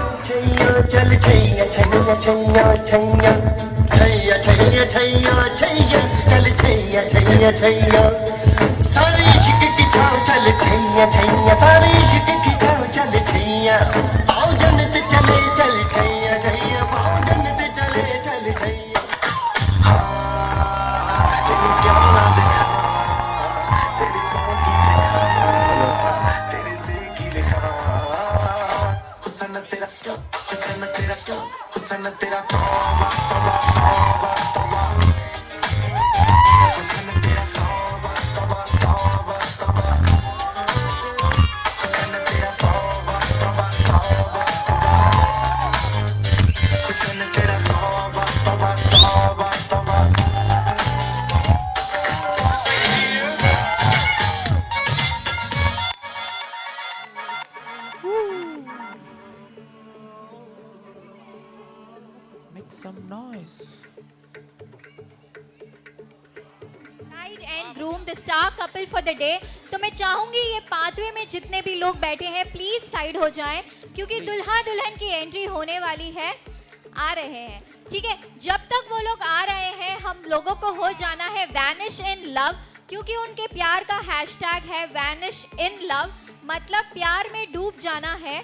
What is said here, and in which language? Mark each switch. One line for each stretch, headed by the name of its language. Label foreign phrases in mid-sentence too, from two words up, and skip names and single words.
Hindi: छैया चल छैया छैया छैया छैया छैया छैया छैया छैया चल छैया छैया छैया सारे इश्क की छाव चल छैया छैया सारे इश्क की छाव चल छैया पाओ जन्नत चले चल छैया छैया पाओ जन्नत चले चल छैया तेरी क्या ना दिखा तेरी पाँव की सिखा तेरे दिल की लिखा हुस्न तेरा स्टॉप हुस्न तेरा स्टॉप हुस्न तेरा तौबा तौबा तौबा तौबा हुस्न तेरा तौबा तौबा तौबा तौबा हुस्न तेरा तौबा तौबा तौबा तौबा हुस्न तेरा तौबा तौबा तौबा तौबा
English: Make some noise. Bride and groom, the star couple for the day.
Hindi: तो मैं चाहूंगी ये पाथवे में जितने भी लोग बैठे हैं
English: please side
Hindi: हो जाएं क्योंकि दुल्हा दुल्हन की एंट्री होने वाली है, आ रहे हैं, ठीक है। जब तक वो लोग आ रहे हैं हम लोगों को हो जाना है
English: vanish in love,
Hindi: क्योंकि उनके प्यार का हैशटैग है
English: vanish in love,
Hindi: मतलब प्यार में डूब जाना है।